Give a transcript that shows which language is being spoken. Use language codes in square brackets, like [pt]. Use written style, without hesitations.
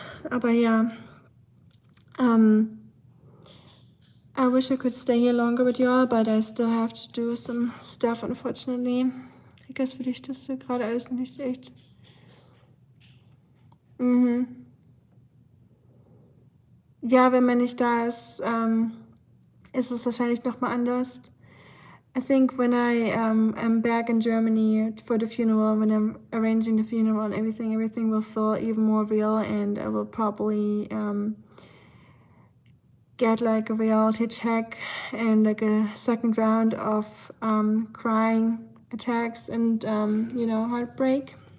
[de] Aber ja, [en] I wish I could stay here longer with you all, but I still have to do some stuff, unfortunately. [de] Ich [en] guess [de] für dich das so gerade alles nicht echt. Mhm. Ja, wenn man nicht da ist, ist es wahrscheinlich nochmal anders. [en] I think when I am back in Germany for the funeral, when I'm arranging the funeral and everything will feel even more real, and I will probably get like a reality check and like a second round of crying attacks and heartbreak.